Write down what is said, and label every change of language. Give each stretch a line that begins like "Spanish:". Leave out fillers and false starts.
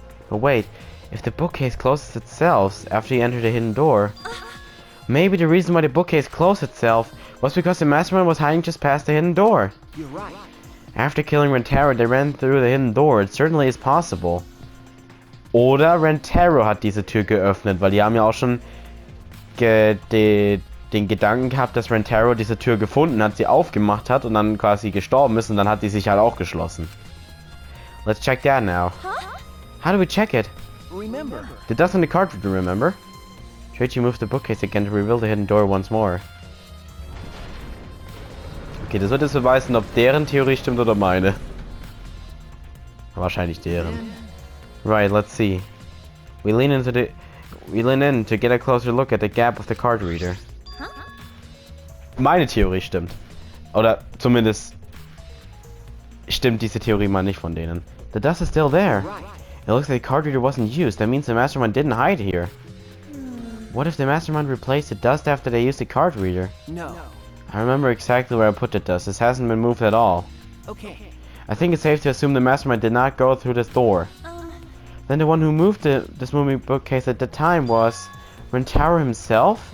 English: But wait, if the bookcase closes itself after you enter the hidden door, maybe the reason why the bookcase closed itself was because the mastermind was hiding just past the hidden door. You're right. After killing Rentaro, they ran through the hidden door. It certainly is possible.
German: Oder Rentaro hat diese Tür geöffnet, weil die haben ja auch schon den Gedanken gehabt, dass Rentaro diese Tür gefunden hat, sie aufgemacht hat und dann quasi gestorben ist und dann hat die sich halt auch geschlossen.
English: Let's check that now. How do we check it? Remember. The dust on the card, remember? Shuichi moved the bookcase again to reveal the hidden door once more.
German: Okay, das wird jetzt beweisen, ob deren Theorie stimmt oder meine. Wahrscheinlich deren.
English: Right, let's see. We lean in to get a closer look at the gap of the card reader.
German: Meine Theorie stimmt. Oder zumindest stimmt diese Theorie mal nicht von denen.
English: The dust is still there. It looks like the card reader wasn't used. That means the mastermind didn't hide here. What if the mastermind replaced the dust after they used the card reader? No. I remember exactly where I put the dust. This hasn't been moved at all. Okay. I think it's safe to assume the mastermind did not go through this door. Then the one who moved this moving bookcase at the time was Rentaro himself?